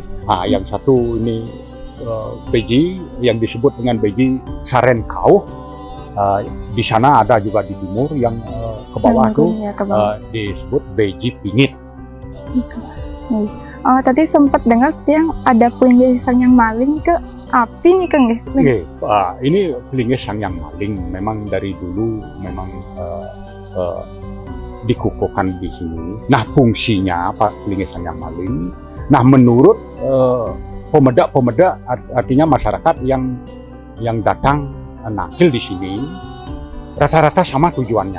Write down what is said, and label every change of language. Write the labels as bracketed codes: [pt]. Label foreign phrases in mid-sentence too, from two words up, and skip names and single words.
[id] Yang satu ini Beji yang disebut dengan Beji Saren Kauh. Di sana ada juga di timur yang ke bawah itu disebut Beji Pingit. Tadi sempat dengar yang ada pelinggih Sangyang Maling ke api nih Kang. Ini pelinggih Sangyang Maling memang dari dulu memang dikukuhkan di sini. Nah, fungsinya apa pelinggih Sangyang Maling? Nah, menurut pemuda artinya masyarakat yang datang nakil di sini rata-rata sama tujuannya.